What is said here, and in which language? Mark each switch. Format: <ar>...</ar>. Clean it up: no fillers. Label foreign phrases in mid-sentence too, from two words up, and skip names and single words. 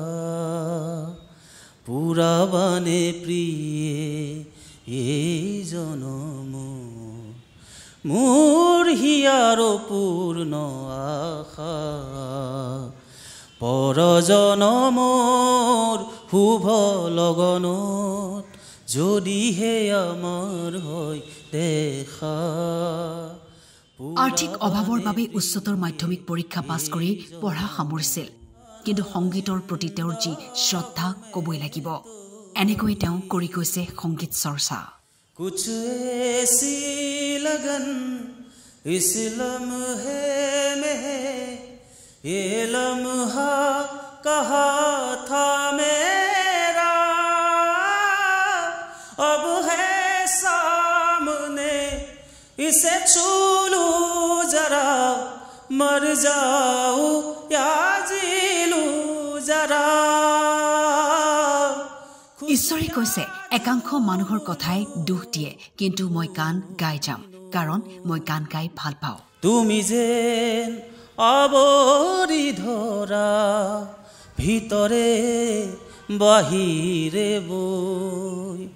<as>পুৰাবানে প্ৰিয়ে এই জনম মোৰ হিয়াৰ পূৰ্ণ আশা পৰজনমৰ শুভ লগনত যদিহে আমাৰ হয় দেখা আৰ্থিক অভাৱৰ বাবে উচ্চতৰ মাধ্যমিক পৰীক্ষা পাছ কৰি পঢ়া সামৰিছিল কিন্তু সংগীতৰ প্ৰতি তেওঁৰ যি শ্ৰদ্ধা ক'বই লাগিব এনেকৈ তেওঁ কৰি গৈছে সংগীত চৰ্চা</as> <hi>कुछ ऐसी लगन इस लम्हे में ये लम्हा कहा था मेरा अब है सामने इसे छू लूं जरा मर जाऊं या जी लूं जरा</hi> <as>ঈশ্বৰে কৈছে একাংশ মানুহৰ কথাই দুখ দিয়ে কিন্তু মই গান গাই যাম কাৰণ মই গান গাই ভাল পাওঁ তুমি যেন আবৰি ধৰা ভিতৰে বাহিৰে বৈ</as>